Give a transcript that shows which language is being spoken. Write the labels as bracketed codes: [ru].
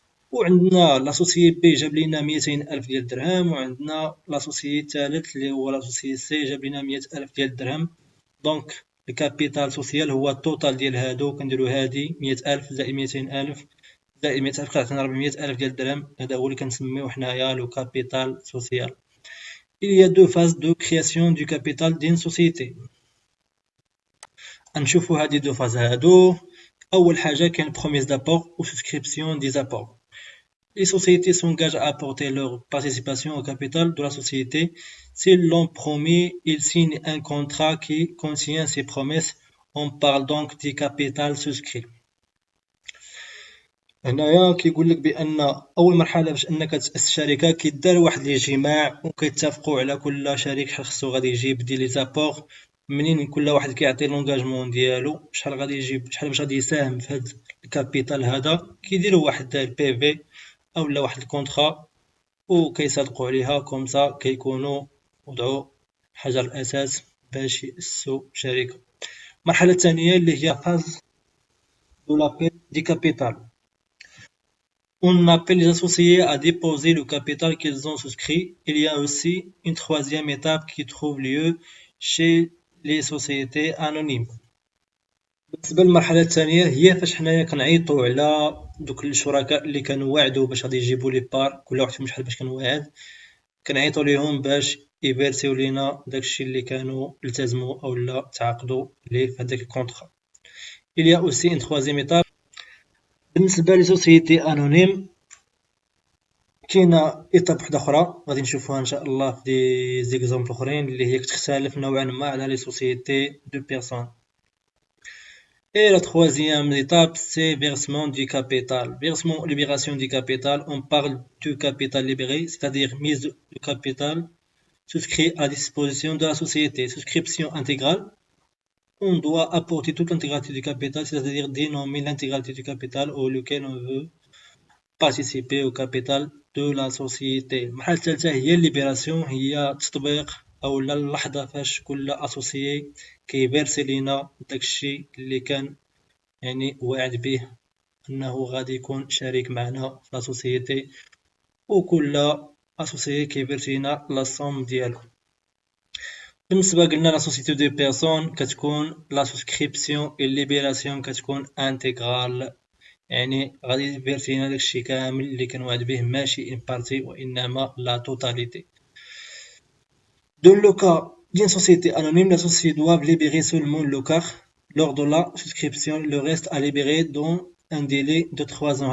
[ar] وعندنا لاسوسيي بي جاب لينا 200,000 ديال الدرهم. وعندنا لاسوسيي الثالث اللي هو لاسوسيي سي جاب لينا 100,000 ديال الدرهم. دونك الكابيتال سوسيال هو التوتال ديال هادو. كنديرو هادي 100,000 زائد 200,000 زائد 100,000 كتعطينا 400,000 ديال الدرهم. هذا هو اللي كنسميو حنايا لو كابيتال سوسيال. [fr] Il y a deux phases de création du capital d'une société. [ar] غنشوفو هادي دو فاز هادو. أول حاجة كاين [fr] promesse d'apport ou souscription des apports. Les sociétés s'engagent à apporter leur participation au capital de la société. S'ils l'ont promis, ils signent un contrat qui contient ces promesses. On parle donc du capital souscrit. [ar] هنايا كيقول لك بان اول مرحله باش انك تاسس شركه كيدار واحد الاجتماع وكيتفقوا على كل شريك شحال خصو غادي يجيب دي لي زابور، منين كل واحد كيعطي لونغاجمون ديالو شحال غادي يجيب، شحال باش غادي يساهم في هذا الكابيتال هذا. كيديروا واحد البي في اولا واحد الكونطرا وكيصادقوا عليها كومسا كيكونوا وضعوا حجر الاساس باش ياسسوا شركه. المرحله الثانيه اللي هي فاز دو لابيل دي كابيتال. [fr] On appelle les associés à déposer le capital qu'ils ont souscrit. Il y a aussi une troisième étape qui trouve lieu chez les sociétés anonymes. [ar] بالنسبة للمرحلة الثانية هي فاش حنايا كنعيطوا على دوك الشركاء اللي كانوا واعدوا باش غادي يجيبوا لي بار، كل واحد فيهم شحال باش كان واعد، كنعيطوا ليهم باش يفيرسيو لينا داكشي اللي كانوا التزموا اولا تعاقدوا ليه في هذاك الكونطرا. [fr] Il y a aussi une troisième étape. [ar] بالنسبة لسوسيتي انونيم كاينه ايطاب وحده اخرى غادي نشوفوها ان شاء الله في دي زيكزامبل اخرين اللي هي كتختلف نوعا ما على لي سوسيتي دو بيرسون. [fr] Et la troisième étape, c'est versement du capital. Versement ou libération du capital, on parle du capital libéré, c'est-à-dire mise de capital souscrit à disposition de la société. Souscription intégrale, on doit apporter toute l'intégralité du capital, c'est-à-dire dénommer l'intégralité du capital auquel on veut participer au capital de la société. [ar] المرحلة الثالثة هي الليبراسيون، هي تطبيق اولا اللحظة فاش كل اسوسيي كيفيرسي لينا داكشي اللي كان يعني واعد به انه غادي يكون شريك معنا في لا سوسيتي، وكل اسوسيي كيفيرسي لينا لا سوم ديالو. بالنسبة قلنا لا سوسيتي دو بيرسون كتكون لا سوسكريبسيون الليبراسيون كتكون انتغرال، يعني غادي يفيرسي لينا داكشي كامل اللي كان واعد به، ماشي ان بارتي وانما لا توتاليتي. [fr] Dans le cas d'une société anonyme, les associés doivent libérer seulement le quart lors de la souscription. Le reste à libérer dans un délai de 3 ans.